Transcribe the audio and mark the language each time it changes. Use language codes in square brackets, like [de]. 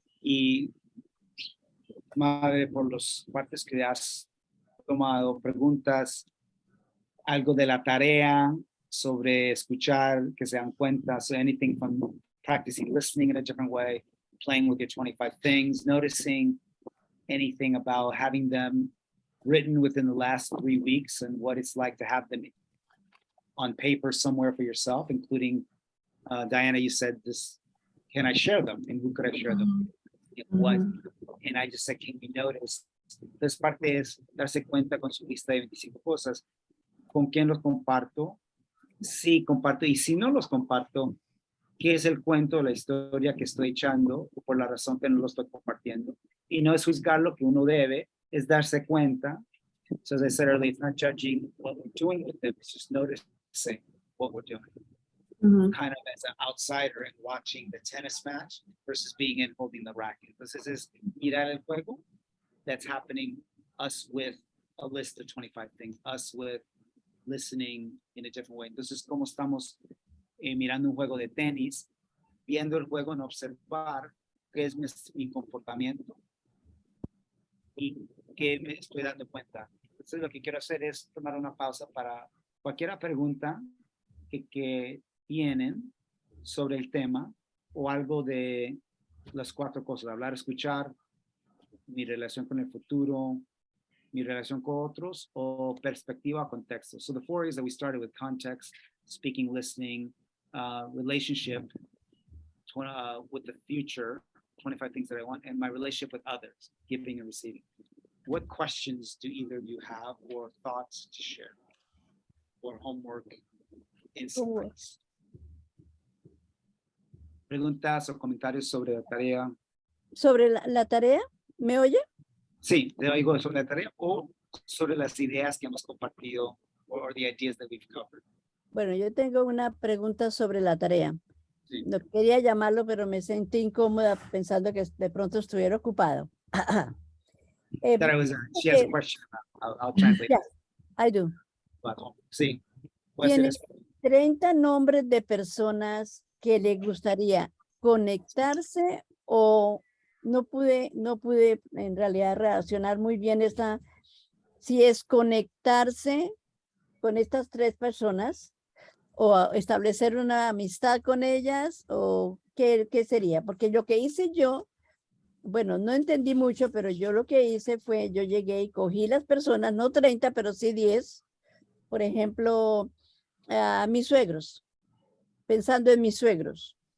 [es] Y madre, por las partes que has tomado, preguntas, algo de la tarea sobre escuchar, que se dan cuenta, [en] so anything from practicing listening in a different way, playing with your 25 things, noticing anything about having them written within the last 3 weeks and what it's like to have them on paper somewhere for yourself, including Diana, you said this, can I share them? And who could I share them? What? And I just said, can we notice? [es] Entonces, parte es darse cuenta con su lista de 25 cosas. ¿Con quién los comparto? Sí, comparto. Y si no los comparto, ¿qué es el cuento, la historia que estoy echando o por la razón que no lo estoy compartiendo? Y no es juzgar lo que uno debe, es darse cuenta. [en] So as I said earlier, it's not judging what we're doing with them, it's just noticing what we're doing. Kind of as an outsider and watching the tennis match versus being in holding the racket. [es] Entonces es mirar el juego [en] that's happening, us with a list of 25 things, us with listening in a different way. [es] Entonces, como estamos mirando un juego de tenis, viendo el juego, en observar qué es mi comportamiento y qué me estoy dando cuenta. Entonces, lo que quiero hacer es tomar una pausa para cualquier pregunta que tienen sobre el tema o algo de las 4 cosas: hablar, escuchar, mi relación con el futuro, mi relación con otros, o perspectiva o contexto. [en] So the 4 areas that we started with: context, speaking, listening, relationship with the future, 25 things that I want, and my relationship with others, giving and receiving. What questions do either of you have or thoughts to share or homework insights? [es] Preguntas o comentarios sobre la tarea. Sobre la tarea, ¿me oye? Sí, te oigo sobre la tarea o sobre las ideas que hemos compartido [en] or the ideas that we've covered. [es] Bueno, yo tengo una pregunta sobre la tarea. Sí. No quería llamarlo, pero me sentí incómoda pensando que de pronto estuviera ocupado. [en] That I was, she has a question. I'll translate. Yes, I do. [es] Sí. Puede ser Tiene eso. 30 nombres de personas que le gustaría conectarse, o no pude en realidad relacionar muy bien si es conectarse con estas 3 personas o establecer una amistad con ellas, o qué sería, porque lo que hice yo, bueno, no entendí mucho, pero yo lo que hice fue, yo llegué y cogí las personas, no 30, pero sí 10, por ejemplo, a mis suegros, pensando en mis suegros.